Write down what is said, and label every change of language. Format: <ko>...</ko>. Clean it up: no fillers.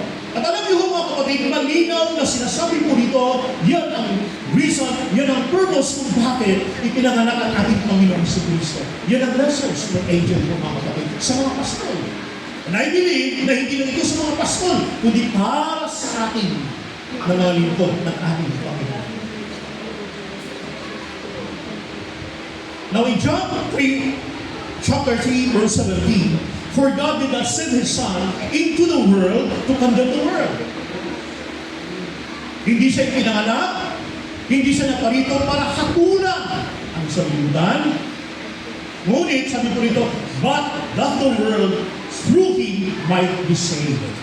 <tl>At alam niyo mga kapatid, malinaw na sinasabi po dito, yan ang reason, yan ang purpose kung bakit ipinanganak ang ating Panginoon si Kristo. Yan ang lessons ng angel po mga kapatid sa mga pastol.</tl> <en>And I believe</en> <tl>na hindi lang ito sa mga pastol, kundi para sa ating na mga lingkod ng ating Panginoon.</tl> <en>Now in John 3, chapter 3, verse 17, for God did not send His Son into the world to condemn the world.</en> <tl>Hindi siya ipinanganak, hindi siya naparito para hatulan ang sanlibutan. Ngunit, sabi po rito,</tl> <en>but that the world through Him might be saved.</en>